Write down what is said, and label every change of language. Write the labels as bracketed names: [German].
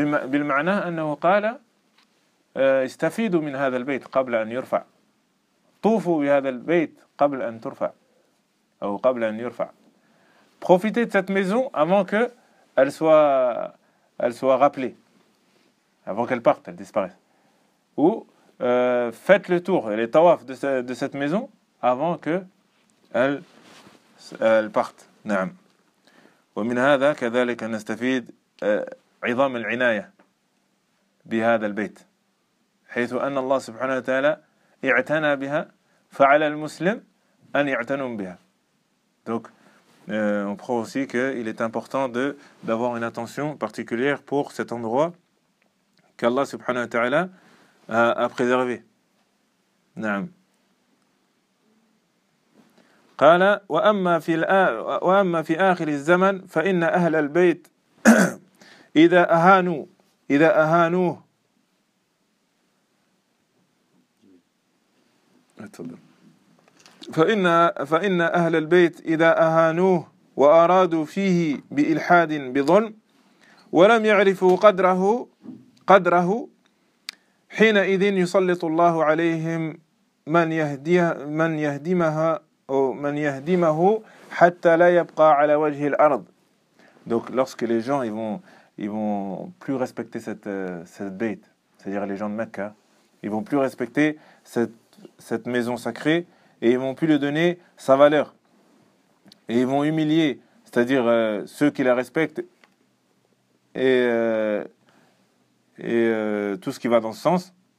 [Arabic] بالمعنى أنه قال استفيدوا من هذا البيت قبل أن يرفع [French] طوفوا بهذا البيت قبل أن ترفع أو قبل أن يرفع profitez de cette maison avant que elle soit rappelée avant qu'elle parte elle disparaisse ou faites le tour, les tawaf de cette maison avant qu'elle parte. [Arabic] Naam. Wa min hadha kadhalik an nastafid 'idham al-'inaya bi hadha al-bayt. حيث أن الله سبحانه وتعالى اعتنى بها فعلى المسلم أن يعتنوا بها. [French] Donc, on prend aussi qu'il est important d'avoir une attention particulière pour cet endroit qu'Allah subhanahu wa ta'ala à préserver. [Arabic] نعم. قال وأما في آخر الزمن فإن أهل البيت إذا أهانوه. فإن أهل البيت إذا أهانوه وأرادوا فيه بإلحاد بظلم ولم يعرفوا قدره. حينئذ يسلط الله عليهم من يهدمه حتى لا يبقى على وجه الأرض. [French] Donc lorsque les gens ils vont plus respecter cette bête, c'est-à-dire les gens de Mecca, ils vont plus respecter cette maison sacrée et ils vont plus lui donner sa valeur. Et ils vont humilier, c'est-à-dire ceux qui la respectent et tout ce qui va dans ce sens.